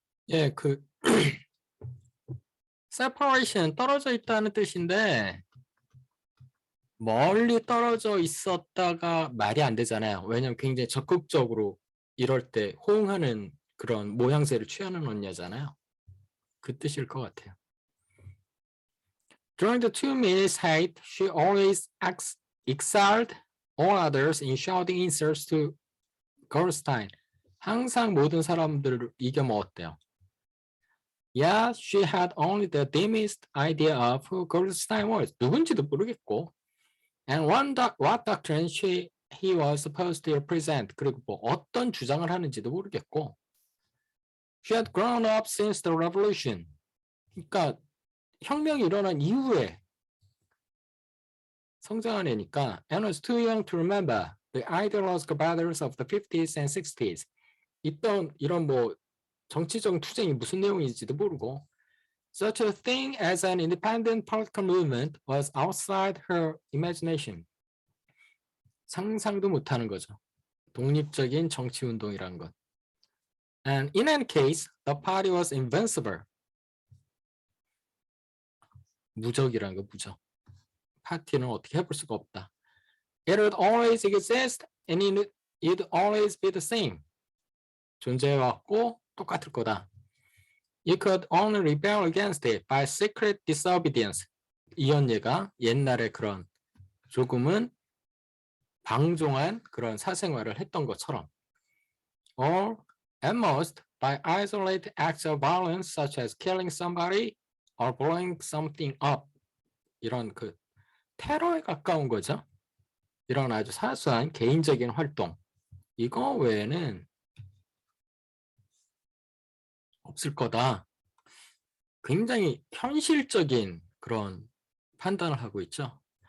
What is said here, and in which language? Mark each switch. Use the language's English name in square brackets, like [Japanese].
[Korean] 예, separation 떨어져 있다는 뜻인데 멀리 떨어져 있었다가 말이 안 되잖아요. 왜냐면 굉장히 적극적으로 이럴 때 호응하는 그런 모양새를 취하는 언니잖아요. 그 뜻일 것 같아요. [English] During the 2 minutes hate, she always excelled all others in shouting insults to Goldstein. [Korean] 항상 모든 사람들을 이겨먹었대요. [English] Yeah, she had only the dimmest idea of who Goldstein was. [Korean] 누군지도 모르겠고. [English] And what doctrine he was supposed to represent. [Korean] 그리고 뭐 어떤 주장을 하는지도 모르겠고. [English] She had grown up since the revolution. [Korean] 그러니까 혁명이 일어난 이후에 성장한 애니까 [English] and was too young to remember the ideological battles of the 50s and 60s. [Korean] 있던 이런 뭐 정치적 투쟁이 무슨 내용인지도 모르고 [English] such a thing as an independent political movement was outside her imagination. [Korean] 상상도 못하는 거죠. 독립적인 정치 운동이란 것. [English] And in any case, the party was invincible. [Korean] 무적이라는 거 무적. 파티는 어떻게 해볼 수가 없다. [English] It would always exist and it would always be the same. [Korean] 존재해왔고 똑같을 거다. [English] You could only rebel against it by secret disobedience. [Korean] 이 언니가 옛날에 그런 조금은 방종한 그런 사생활을 했던 것처럼. [English] Or at most by isolated acts of violence such as killing somebody or blowing something up. [Korean] 이런 그 테러에 가까운 거죠. 이런 아주 사소한 개인적인 활동. 이거 외에는 없을 거다. 굉장히 현실적인 그런 판단을 하고 있죠.